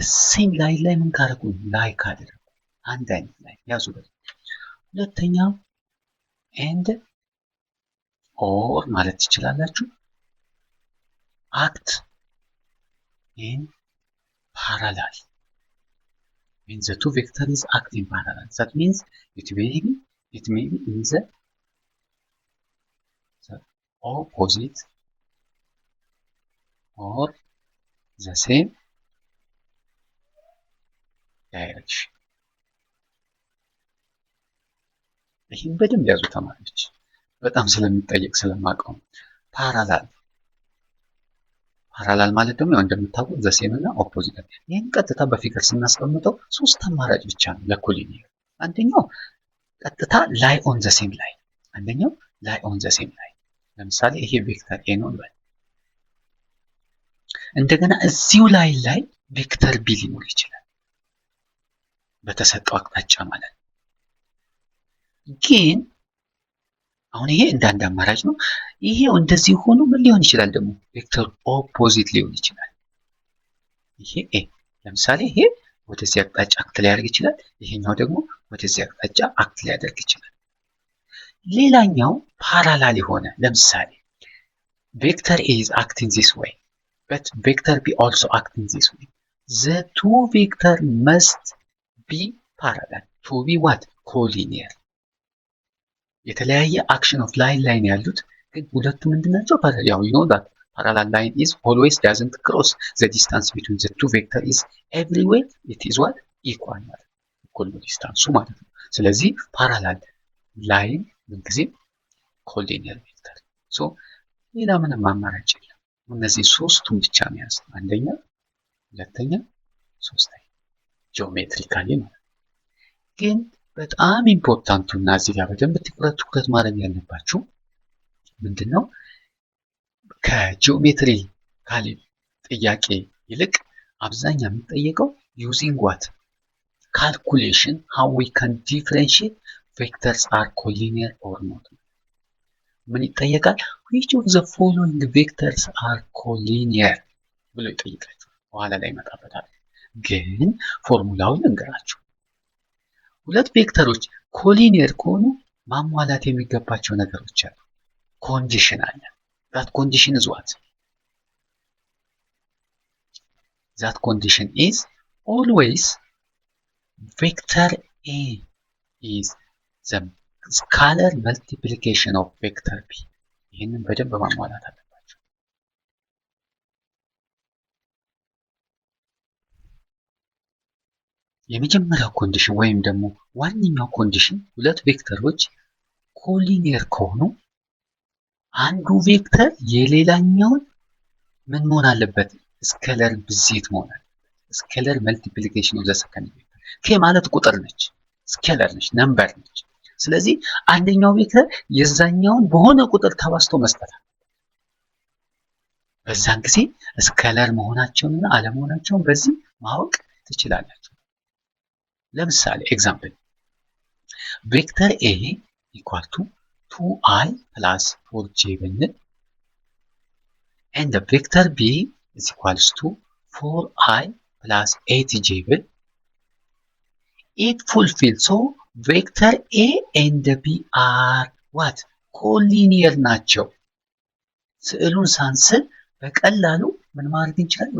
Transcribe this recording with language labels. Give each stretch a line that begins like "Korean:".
Amharic: ሴም ላይን ላይ ምን ካደረጉ ላይ ካደረጉ አንድ አይነት ላይ ያዙበት። ሁለተኛው ኤንድ ኦር ማለት ትችላላችሁ አክት ኢን parallel
English: when the two vectors act in parallel. That means it may be in the opposite or the same direction.
Amharic: ይህን በደንብ ያዙ ተማሪዎች፣ በጣም ስለሚጠየቅ ስለማውቀው። ፓራላል ማለት ደግሞ ያው እንደምታውቁት ዘ ሴም እና ኦፖዚት። ይህን ቀጥታ በፊገር ስናስቀምጠው ሶስት አማራጭ ብቻ ነው ለኮሊኒየር። አንደኛው ቀጥታ ላይ
English: ኦን ዘ ሴም ላይ፣
Amharic: አንደኛው ላይ ኦን ዘ ሴም ላይ። ለምሳሌ ይሄ ቬክተር ኤ ነው እንበል። እንደገና እዚሁ ላይ ቬክተር ቢ ሊኖር ይችላል በተሰጠው አቅጣጫ ማለት ነው። ግን አሁን ይሄ እንዳንድ አማራጭ ነው። ይሄው እንደዚህ ሆኖ ምን ሊሆን ይችላል ደግሞ ቬክተር ኦፖዚት ሊሆን ይችላል። ይሄ ኤ ለምሳሌ ይሄ ወደዚህ አቅጣጫ አክት ሊያደርግ ይችላል፣ ይሄኛው ደግሞ ወደዚህ አቅጣጫ አክት ሊያደርግ ይችላል። ሌላኛው ፓራላል የሆነ ለምሳሌ ቬክተር ኤ
English: is acting this way but vector b also acting this way. The two vector must be parallel to be what? Collinear.
Amharic: የተለያየ አክሽን ኦፍ ላይን ያሉት ግን ሁለቱ ምንድናቸው? ያው
English: you know that parallel line is always doesn't cross the distance between the two vector is everywhere it is what?
Amharic: equal ማለት እኩል ነው ዲስታንሱ ማለት ነው። ስለዚህ ፓራላል ላይን ምንጊዜም ኮሊኒየር ቬክተር። ሶ ሌላ ምንም አማራጭ የለም። እነዚህ ሶስቱን ብቻ መያዝ፣ አንደኛ፣ ሁለተኛ፣ ሶስተኛ ጂኦሜትሪካሊ ማለት ነው። ግን በጣም ኢምፖርታንቱና እዚህ ጋር በደንብ ትኩረት ማድረግ ያለባችሁ ምንድነው? ከጂኦሜትሪካሊ ጥያቄ ይልቅ አብዛኛው የሚጠየቀው ዩዚንግ ዋት ካልኩሌሽን
English: how we can differentiate vectors are collinear or not።
Amharic: ምን ይጠየቃል?
English: which of the following vectors are collinear
Amharic: ብሎ ይጠይቃችሁ። በኋላ ላይ ይመጣበታል። ግን ፎርሙላውን እንገራችሁ። ሁለት ቬክተሮች ኮሊኒየር ከሆኑ ማሟላት የሚገባቸው ነገሮች አሉ። ኮንዲሽን አለ።
English: that condition is what? that condition is always vector A is the scalar multiplication of vector B.
Amharic: ይህንን በደንብ ማሟላት አለባቸው። የመጀመሪያው ኮንዲሽን ወይም ደግሞ ዋነኛው ኮንዲሽን ሁለት ቬክተሮች ኮሊኒየር ከሆኑ አንዱ ቬክተር የሌላኛውን ምን መሆን አለበት? ስኬለር ብዜት መሆን አለበት። ስኬለር መልቲፕሊኬሽን ኦፍ ዘ ሰከንድ ቬክተር። ኬ ማለት ቁጥር ነች፣ ስኬለር ነች፣ ነምበር ነች። ስለዚህ አንደኛው ቬክተር የዛኛውን በሆነ ቁጥር ተባዝቶ መስጠት አለ። በዛን ጊዜ ስኬለር መሆናቸውንና አለመሆናቸውን በዚህ ማወቅ ትችላላችሁ። ለምሳሌ ኤግዛምፕል ቬክተር ኤ ኢኳል ቱ
English: 2i plus 4j
Amharic: ብንል
English: and the vector b is equals to 4i plus 8j
Amharic: ብል
English: it fulfills. So vector a and b are what?
Amharic: collinear ናቸው። ስዕሉን ሳንስል በቀላሉ ምን ማድረግ እንችላለን?